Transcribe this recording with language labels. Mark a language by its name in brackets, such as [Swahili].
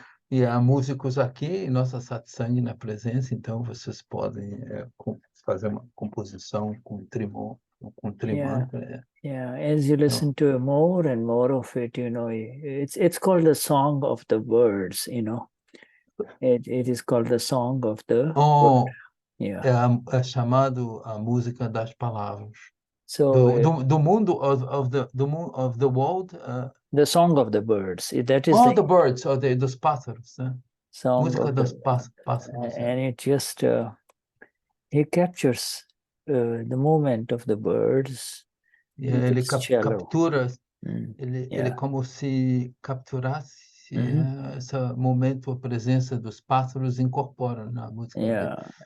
[Portuguese] E há músicos aqui em nossa satsang na presença, então vocês podem fazer uma composição com trimantra. [English] Yeah, as you listen to more and more of it, it's called the song of the words, It is called the song of the word. Yeah. [Portuguese] É chamado a música das palavras. [English] So [Portuguese] do mundo [English] of the world. The song of the birds. That is the birds, [Portuguese] dos pássaros. [English] Song [Portuguese] música [English] of [Portuguese] dos [English] the, [Portuguese] pássaros. [English] And it just he captures the movement of the birds. [Portuguese] Ele captura. Ele é como se capturasse esse momento, a presença dos pássaros incorpora na música dele.